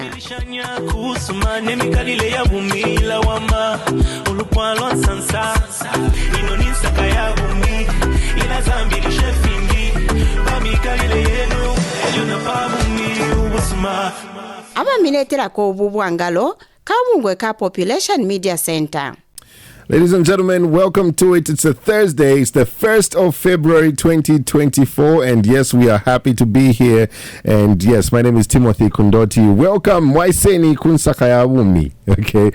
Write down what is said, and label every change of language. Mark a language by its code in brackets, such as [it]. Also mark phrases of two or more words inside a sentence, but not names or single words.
[bem] kusuma nemikalile ya bumila wama ulukwalwa sansa inonisaka ya bumi inazambilishe fingi pamikalile yenu eluna pabumi ubusuma abamileterako obubwangalo kabungwe ka Population Media Center. [en] Ladies and gentlemen, welcome to it. It's a Thursday. It's the 1st of February 2024. And yes, we are happy to be here. And yes, my name is Timothy Kundoti. [bem] Welcome, Waiseni Kunsakayawumi. Okay.